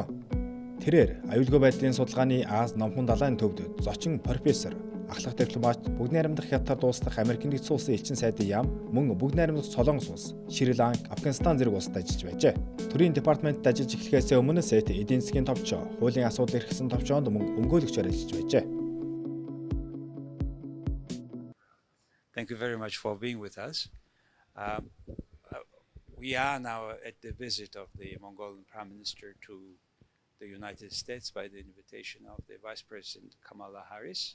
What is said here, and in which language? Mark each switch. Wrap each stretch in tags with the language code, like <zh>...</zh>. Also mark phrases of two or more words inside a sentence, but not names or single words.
<mn>Тэрээр аюулгүй байдлын судалгааны Аз Номхон далайн төвд зочин профессор, ахлах дипломат, бүгд найрамдах хятад дуустах Америкийн нэгдсэн улсын элчин сайдын яам, мөн бүгд найрамдах Солонгос улс, Шри-Ланк, Афганистан зэрэг улсад ажиллаж байжээ. Төрийн департаментт ажиллаж эхлэхээс өмнө Seth эдийн засгийн товчоо, хуулийн асуудал эрхэлсэн товчоонд мөн өмгөөлөгчөөр ажиллаж байжээ.</mn> <en>Thank you very much for being with us. We are now at the visit of the Mongolian Prime Minister to the United States by the invitation of the Vice President Kamala Harris.</en>